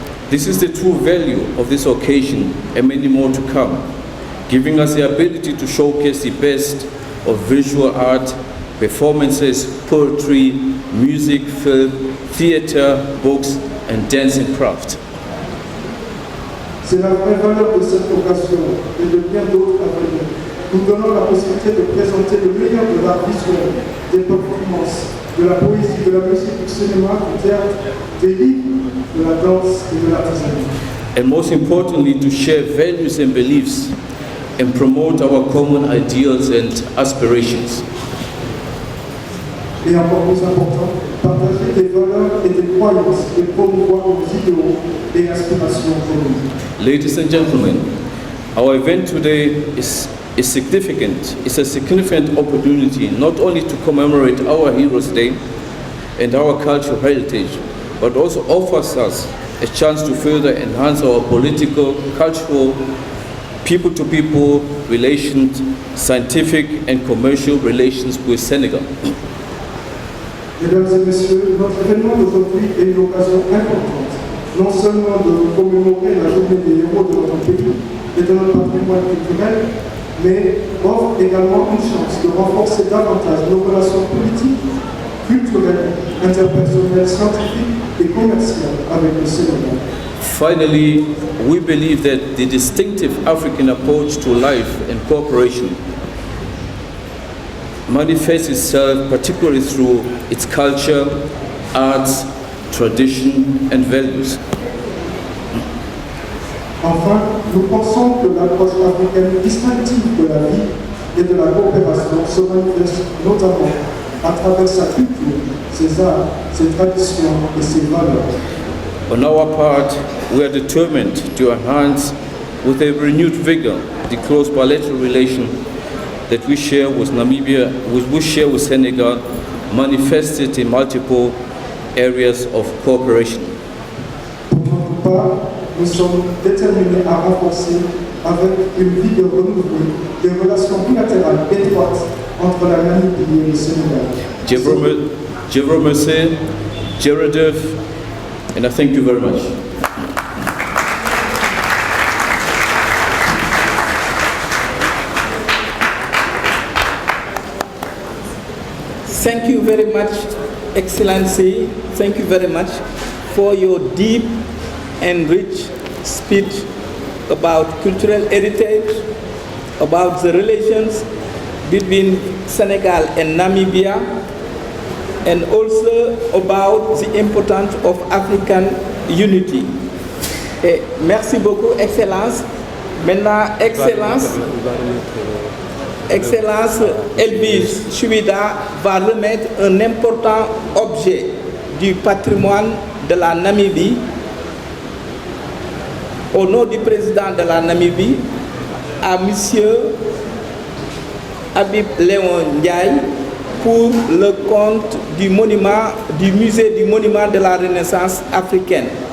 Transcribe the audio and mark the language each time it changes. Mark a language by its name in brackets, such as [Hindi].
[English] This is the true value of this occasion and many more to come, giving us the ability to showcase the best of visual art, performances, poetry, music, film, theater, books, and dancing craft. [French] C'est la vraie valeur de cette occasion et de bien d'autres à venir. Nous donnons la possibilité de présenter le meilleur de l'art visuel, des performances, de la poésie, de la musique, du cinéma, du théâtre, des livres, de la danse et de l'artisanat. [English] And most importantly, to share values and beliefs and promote our common ideals and aspirations. [French] Et encore plus important, partager des valeurs et des croyances et promouvoir nos idéaux et aspirations communes. [English] Ladies and gentlemen, our event today is significant. It's a significant opportunity not only to commemorate our Heroes' Day and our cultural heritage, but also offers us a chance to further enhance our political, cultural, people-to-people relations, scientific and commercial relations with Senegal. [French] Mesdames et messieurs, notre événement d'aujourd'hui est une occasion importante, non seulement de commémorer la journée des héros de notre pays et de notre patrimoine culturel, mais offre également une chance de renforcer davantage nos relations politiques, culturelles, interpersonnelles, scientifiques et commerciales avec le Sénégal. [English] Finally, we believe that the distinctive African approach to life and cooperation manifests itself particularly through its culture, arts, tradition, and values. [French] Enfin, nous pensons que l'approche africaine distinctive de la vie et de la coopération se manifeste notamment à travers sa culture, ses arts, ses traditions et ses valeurs. [English] On our part, we are determined to enhance with a renewed vigor the close bilateral relation that we share with Namibia, we share with Senegal, manifested in multiple areas of cooperation. [French] Pour notre part, nous sommes déterminés à renforcer avec une vigueur renouvelée des relations bilatérales étroites entre la Namibie et le Sénégal. [English] Jerome Jeredev, and I thank you very much. Thank you very much, Excellency. Thank you very much for your deep and rich speech about cultural heritage, about the relations between Senegal and Namibia, and also about the importance of African unity. [French] Et merci beaucoup, Excellence. Maintenant, Excellence Elvis Chouida va remettre un important objet du patrimoine de la Namibie au nom du président de la Namibie à Monsieur Habib Léon Ndiaye pour le compte du monument, du musée du monument de la Renaissance africaine.